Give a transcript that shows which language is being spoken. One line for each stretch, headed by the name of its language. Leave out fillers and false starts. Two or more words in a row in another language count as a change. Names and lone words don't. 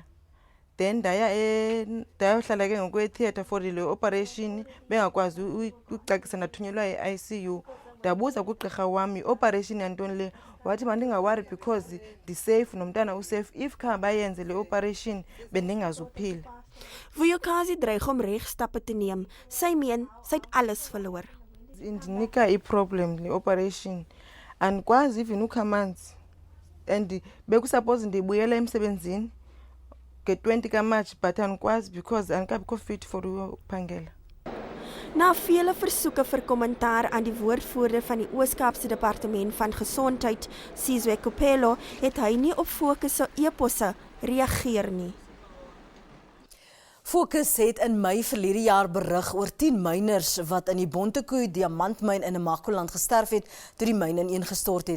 Xhosa: Then ndayohlala ke ngoku etheatre for le operation bengakwazi ukucacisa, ndathunyelwa e-ICU. Ndabuza kugqirha wami operation yantoni le, wathi mandingawari because ndisafe nomntana usafe, if kha bayenze le operation bendingazuphila.
Afrikaans: Vuyakazi dreig om regstappe te neem. Sy meen sy het alles verloor.
Xhosa: Indinika i-problem le operation andikwazi even ukha amanzi, and bekusuppose ndibuyela emsebenzini nge-20 kaMarch but andikwazi because andikabikho
English: fit for
Xhosa: uphangela.
Afrikaans: Na vele versoeke vir kommentaar aan die woordvoerder van die Oos-Kaapse Departement van Gesondheid, Sizwe Kopelo, het hy nie op Fokus se e-posse reageer nie. Fokus het in Mei verlede jaar berig oor 10 myners wat in die Bontekoe diamantmyn in Namakoland gesterf het toe die myn ineengestort het.